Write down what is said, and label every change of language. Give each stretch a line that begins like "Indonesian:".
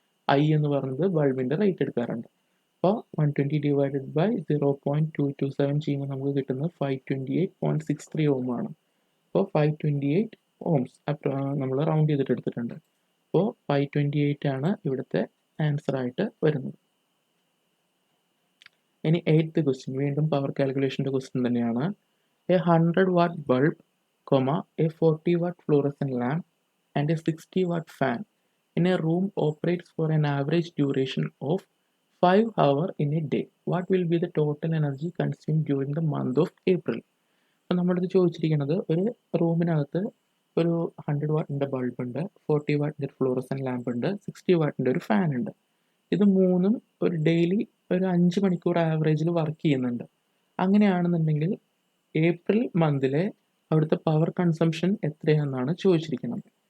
Malayalam: I എന്ന് പറയുന്നത് ബൾബിൻ്റെ rated current. അപ്പോൾ 120 ഡിവൈഡഡ് ബൈ 0.227 ചെയ്യുമ്പോൾ നമുക്ക് കിട്ടുന്നത് 528.63 ഓം ആണ്. അപ്പോൾ 528 ഓംസ് നമ്മൾ റൗണ്ട് ചെയ്തിട്ട് എടുത്തിട്ടുണ്ട്. അപ്പോൾ 528 ആണ് ഇവിടുത്തെ ആൻസർ ആയിട്ട് വരുന്നത്. ഇനി 8th ക്വസ്റ്റ്യൻ വീണ്ടും പവർ കാൽക്കുലേഷൻ്റെ ക്വസ്റ്റ്യൻ തന്നെയാണ്.
English: A 100 watt bulb, a 40 watt fluorescent lamp and a 60 watt fan in a room operates for an average duration of 5 hours in a day. What will be the total energy consumed during the month of April?
Malayalam: അപ്പോൾ നമ്മളിത് ചോദിച്ചിരിക്കുന്നത് ഒരു റൂമിനകത്ത് ഒരു 100 വാട്ടിൻ്റെ bulb ഉണ്ട്, 40 വാട്ടിൻ്റെ fluorescent lamp ഉണ്ട്, 60 വാട്ടിൻ്റെ ഒരു fan ഉണ്ട്. ഇത് മൂന്നും ഒരു ഡെയിലി ഒരു 5 മണിക്കൂർ ആവറേജിൽ വർക്ക് ചെയ്യുന്നുണ്ട്. അങ്ങനെയാണെന്നുണ്ടെങ്കിൽ ഏപ്രിൽ മന്തിലെ അവിടുത്തെ പവർ കൺസംഷൻ എത്രയാണെന്നാണ് ചോദിച്ചിരിക്കുന്നത്.